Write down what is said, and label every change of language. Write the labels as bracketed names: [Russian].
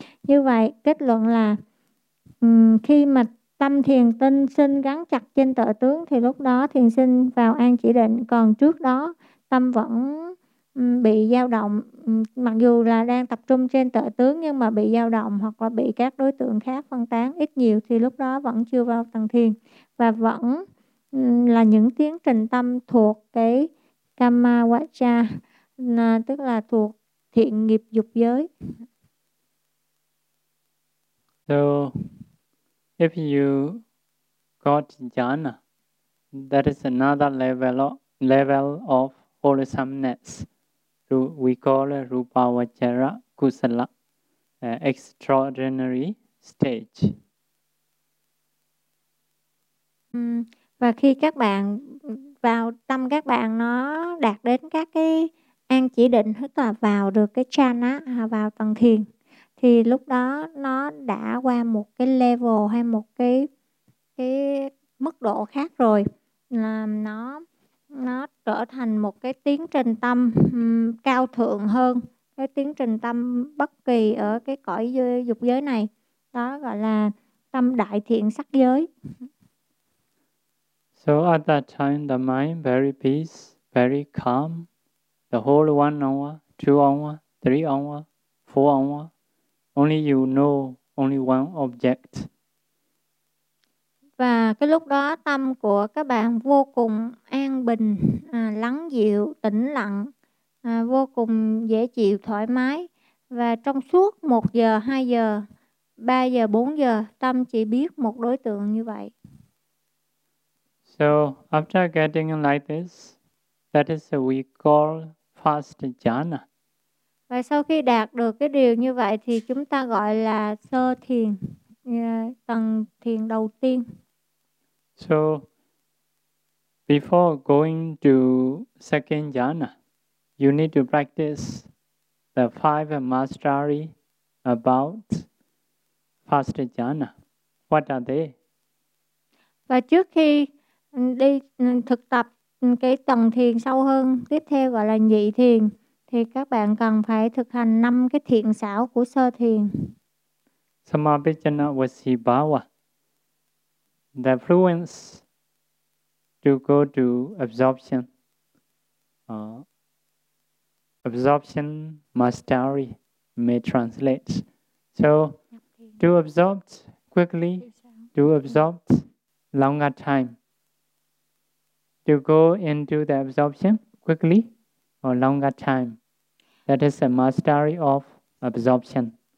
[Vietnamese] Như vậy kết luận là khi mà tâm thiền tinh sinh gắn chặt trên tự tướng thì lúc đó thiền sinh vào an chỉ định, còn trước đó tâm vẫn bị dao động, mặc dù là đang tập trung trên tự tướng nhưng mà bị dao động hoặc là bị các đối tượng khác phân tán ít nhiều, thì lúc đó vẫn chưa vào tầng thiền và vẫn là những tiến trình tâm thuộc cái kamma vaccha, tức là thuộc thiện nghiệp dục giới. [English] So if you got jhana, that is another level of wholesomeness. We call it rupa vachara kusala, extraordinary stage. [Vietnamese] Và khi các bạn vào tâm các bạn nó đạt đến các cái an chỉ định, tức là vào được cái jhana, vào tầng thiền, thì lúc đó nó đã qua một cái level hay một cái mức độ khác rồi, là nó trở thành một cái tiến trình tâm cao thượng hơn cái tiến trình tâm bất kỳ ở cái cõi dục giới này, đó gọi là tâm đại thiện sắc giới. [English] So at that time the mind very peace, very calm, the whole 1 hour, 2 hour, 3 hour, 4 hour, only you know only one object. [Vietnamese] Và cái lúc đó tâm của các bạn vô cùng an bình, lắng dịu, tĩnh lặng, vô cùng dễ chịu, thoải mái. Và trong suốt 1 giờ, 2 giờ, 3 giờ, 4 giờ, tâm chỉ biết một đối tượng như vậy. [English] So after getting like this, that is what we call fast jhana. [Vietnamese] Và sau khi đạt được cái điều như vậy thì chúng ta gọi là sơ thiền. Tầng thiền đầu tiên. [English] So before going to second jhana, you need to practice the five mastery about first jhana. What are they? [Vietnamese] Và trước khi đi thực tập cái tầng thiền sâu hơn tiếp theo gọi là nhị thiền, thì các bạn cần phải thực hành năm cái thiện xảo của sơ thiền. [English] Samabhijana vasibhava, the fluence to go to absorption, absorption mastery may translate. So to absorb quickly, to absorb longer time, to go into the absorption quickly or longer time, that is the mastery of absorption.